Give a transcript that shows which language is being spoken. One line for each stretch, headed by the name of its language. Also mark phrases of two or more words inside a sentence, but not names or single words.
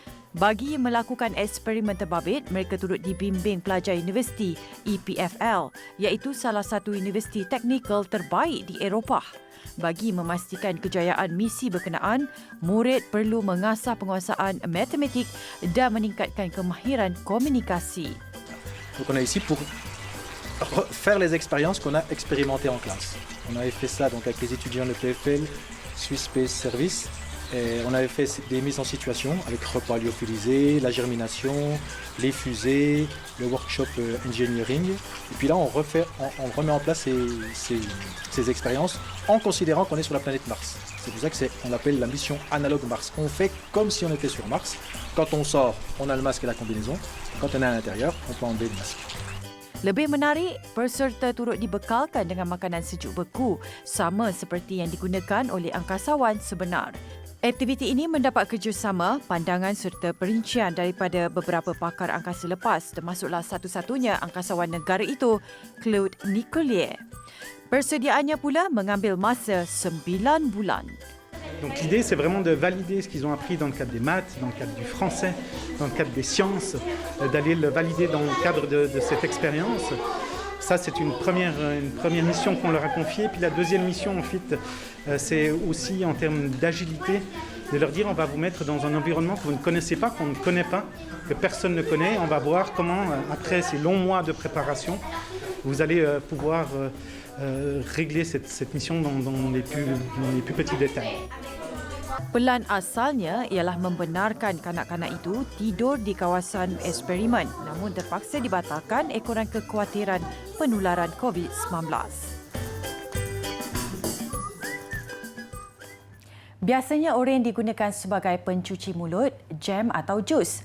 Malay: Bagi melakukan eksperimen terbabit, mereka turut dibimbing pelajar universiti EPFL iaitu salah satu universiti teknikal terbaik di Eropah. Bagi memastikan kejayaan misi berkenaan, murid perlu mengasah penguasaan matematik dan meningkatkan kemahiran komunikasi.
French: Donc on est ici pour faire les expériences qu'on a expérimentées en classe. On avait fait ça donc avec les étudiants de PFL, Swiss Space Service. Et on avait fait des mises en situation avec repas lyophilisés, la germination, les fusées, le
English: workshop engineering.
French: Et puis là, on remet en place ces expériences en considérant qu'on est sur la planète Mars. C'est pour ça qu'on l'appelle la mission analogue Mars. On fait comme si on était sur Mars. Quand on sort, on a le masque et la combinaison. Quand on est à l'intérieur, on peut enlever le masque.
Malay: Lebih menarik, peserta turut dibekalkan dengan makanan sejuk beku sama seperti yang digunakan oleh angkasawan sebenar. Aktiviti ini mendapat kerjasama, pandangan serta perincian daripada beberapa pakar angkasa lepas termasuklah satu-satunya angkasawan negara itu, Claude Nicollier. Persediaannya pula mengambil masa 9 bulan.
French: Donc l'idée, c'est vraiment de valider ce qu'ils ont appris dans le cadre des maths, dans le cadre du français, dans le cadre des sciences, d'aller le valider dans le cadre de cette expérience. Ça, c'est une première mission qu'on leur a confiée. Puis la deuxième mission, en fait, c'est aussi en termes d'agilité, de leur dire on va vous mettre dans un environnement que vous ne connaissez pas, qu'on ne connaît pas, que personne ne connaît. On va voir comment, après ces longs mois de préparation, vous allez pouvoir régler cette mission dans les plus petits détails.
Malay: Pelan asalnya ialah membenarkan kanak-kanak itu tidur di kawasan eksperimen namun terpaksa dibatalkan ekoran kekhawatiran penularan COVID-19. Biasanya oren digunakan sebagai pencuci mulut, jam atau jus.